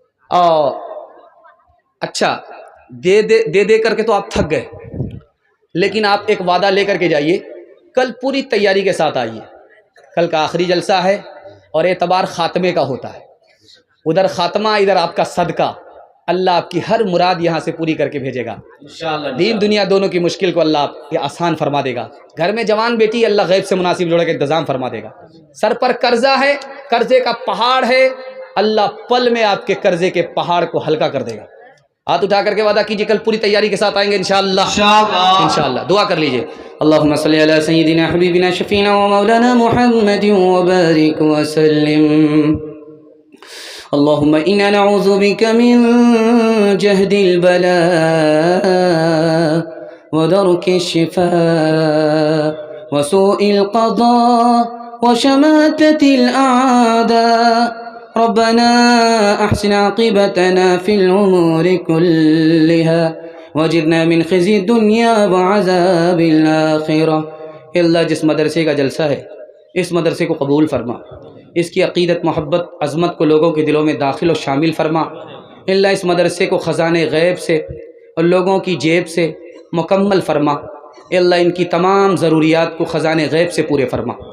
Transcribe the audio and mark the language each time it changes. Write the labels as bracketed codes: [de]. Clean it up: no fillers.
[ur] اچھا دے دے کر کے تو آپ تھک گئے, لیکن آپ ایک وعدہ لے کر کے جائیے, کل پوری تیاری کے ساتھ آئیے. کل کا آخری جلسہ ہے اور اعتبار خاتمے کا ہوتا ہے. ادھر خاتمہ, ادھر آپ کا صدقہ. اللہ آپ کی ہر مراد یہاں سے پوری کر کے بھیجے گا. دین دنیا دونوں کی مشکل کو اللہ آپ یہ آسان فرما دے گا. گھر میں جوان بیٹی اللہ غیب سے مناسب جوڑے کا انتظام فرما دے گا. سر پر قرضہ ہے, قرضے کا پہاڑ ہے, اللہ پل میں آپ کے قرضے کے پہاڑ کو ہلکا کر دے گا. ہاتھ اٹھا کر کے وعدہ کیجیے کل پوری تیاری کے ساتھ آئیں گے انشاءاللہ. انشاءاللہ دعا کر لیجیے. [ar] اللهم صل على سيدنا حبيبنا شفينا ومولانا محمد وبارك وسلم. اللهم إنا نعوذ بك من جهد البلاء ودرك الشفاء وسوء القضاء وشماتة الأعداء. ربنا أحسن عاقبتنا في الأمور كلها واجرنا من خزي الدنيا وعذاب الآخرة. [ur] اللہ جس مدرسے کا جلسہ ہے اس مدرسے کو قبول فرما، اس کی عقیدت محبت عظمت کو لوگوں کے دلوں میں داخل و شامل فرما. اللہ اس مدرسے کو خزانے غیب سے اور لوگوں کی جیب سے مکمل فرما. اللہ ان کی تمام ضروریات کو خزانے غیب سے پورے فرما.